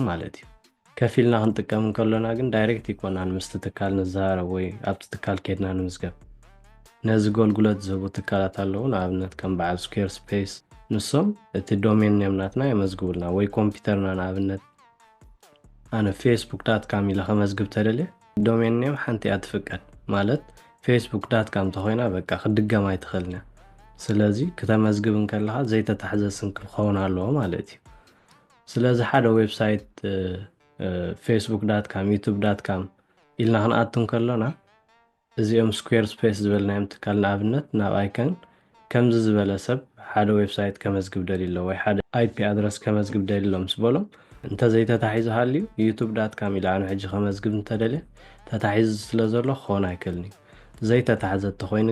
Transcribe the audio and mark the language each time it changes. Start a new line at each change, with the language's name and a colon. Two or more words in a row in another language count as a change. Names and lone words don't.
Tigrinya: ማለት እዩ ከፊልና ክንጥቀም እንከሎና ግን ዳይሬክት ይኮናን ምስቲ ትካል ንዛረብ ወይ ኣብቲ ትካል ከድና ንምዝገብ ነዚ ጎልጉለት ዝህቡ ትካላት ኣለዉ ንኣብነት ከም በዓል ስኩዌር ስፔስ ንሶም እቲ
English: domain name
Tigrinya: ናትና የመዝግቡልና ወይ ኮምፒውተርና ንኣብነት ኣነ facebook.com ኢለ ከመዝግብ ተደልየ
English: domain name
Tigrinya: ሓንቲ እያ ትፍቀድ ማለት facebook.com ተኾይና በቃ ክድገም ኣይትኽእልና ስለዚ ከተመዝግብ እንከለኻ ዘይተታሕዘዝን ክኸውን ኣለዎ ማለት እዩ ስለዚ ሓደ ዌብሳይት facebook.com youtube.com ኢልና ክንኣቱ እንከሎና እዚኦም ስኩዌር ስፔስ ዝበልናዮም ትካል ንኣብነት ናብ ኣይከን ከምዚ ዝበለ ሰብ ሓደ ዌብሳይት ከመዝግብ ደሊሎ ወይ ሓደ IP አድረስ ከመዝግብ ደሊሎ ምስ በሎም እንተ ዘይተታሒዙ ሃልዩ youtube.com ኢላ ኣነ ሕጂ ከመዝግብ እንተደልየ ተታሒዙ ስለ ዘሎ ክኾን ኣይክእልኒ ዘይተታሕዘ ተኾይኑ